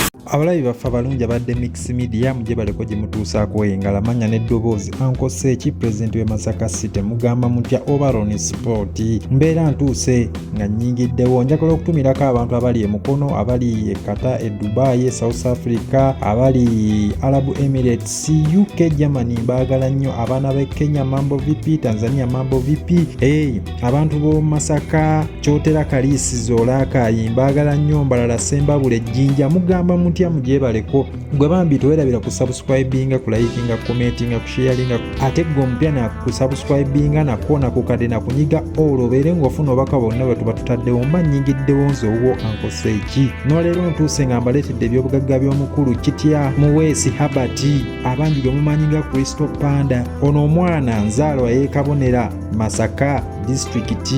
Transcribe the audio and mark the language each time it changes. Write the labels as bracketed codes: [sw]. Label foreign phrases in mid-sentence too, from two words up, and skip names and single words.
[lg] abalabi baffe abalungi abadde mix media mujje baleko gye mutuusaako engala manya n'eddoboozi Uncle Seeki pulezidenti w'e Masaka City mugamba mutya Overon Sport mbeera ntuuse nga nnyingiddewo njagala okutumirako abantu abali e Mukono abali e Qatar e Dubai e South Africa abali Arab Emirates UK Germany mbaagala nnyo abaana b'e Kenya [sw] mambo vipi [lg] Tanzania [sw] mambo vipi [lg] abantu b'omu Masaka Kyotera Kaliisizo Olaakayi mbaagala nnyo mbalala Sembabule Jjinja mugamba mutya mugyebaleko gwe bambi towerabira ku subscribinga ku likinga commentinga ku sharinga ate gwe omupya na ku subscribinga na kona ku kade na kunyiga olobere ng'ofuna obaka bonna bwe tuba tutaddewo mba nnyingiddewo nze owuwo Uncle Seeki n'olero ntuuse nga mbaleetedde ebyobugagga by'omukulu kitya muweesi habati abangi gwe mumanyi nga Crysto Panda ono omwana nzaalwa y'ekabonera Masaka district